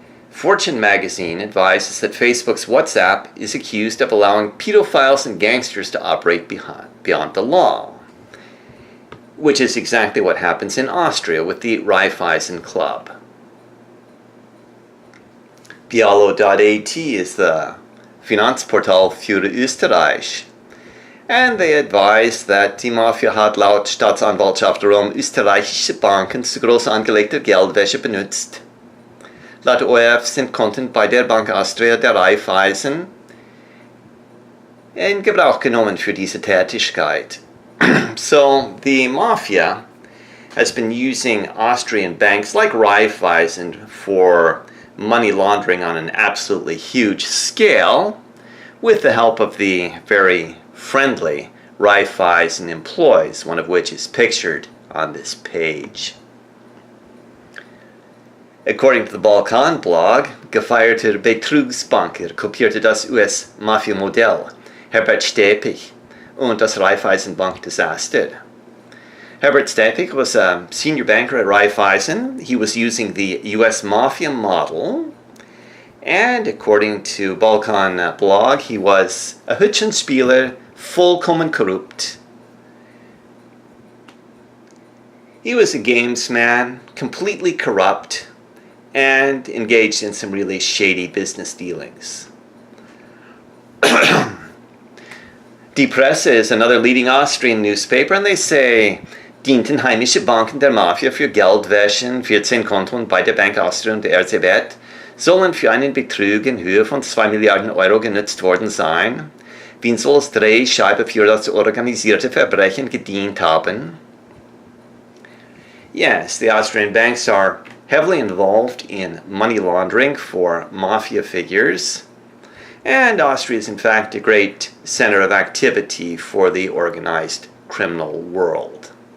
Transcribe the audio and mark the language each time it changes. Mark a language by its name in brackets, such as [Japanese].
[English] Fortune magazine advises that Facebook's WhatsApp is accused of allowing pedophiles and gangsters to operate beyond the law, which is exactly what happens in Austria with the Raiffeisen Club. Bialo.at is the Finanzportal für Österreich, and they advise that [German] die Mafia hat laut Staatsanwaltschaft Rom österreichische Banken zu groß angelegter Geldwäsche benutzt. Laut ORF sind Konten bei der Bank Austria der Raiffeisen in Gebrauch genommen für diese Tätigkeit. [English] So the Mafia has been using Austrian banks like Raiffeisen for money laundering on an absolutely huge scale, with the help of the very friendly Raiffeisen employees, one of which is pictured on this page. According to the Balkan blog, [German] gefeierter Betrugsbanker kopierte das US-Mafia-Modell Herbert Stepich und das Raiffeisen-Bank-Desaster. [English] Herbert Stepich was a senior banker at Raiffeisen. He was using the US Mafia model, and according to Balkan blog, he was a [German] Hütchenspieler, vollkommen korrupt. [English] He was a gamesman, completely corrupt, and engaged in some really shady business dealings. Die Presse is another leading Austrian newspaper, and they say, [German] dienten heimische Banken der Mafia für Geldwäschen. 14 Konten bei der Bank Austria und der RCB sollen für einen Betrug in Höhe von 2 Milliarden Euro genutzt worden sein. Wien soll als Drehscheibe für das organisierte Verbrechen gedient haben. [English] Yes, the Austrian banks are heavily involved in money laundering for mafia figures. And Austria is in fact a great center of activity for the organized criminal world.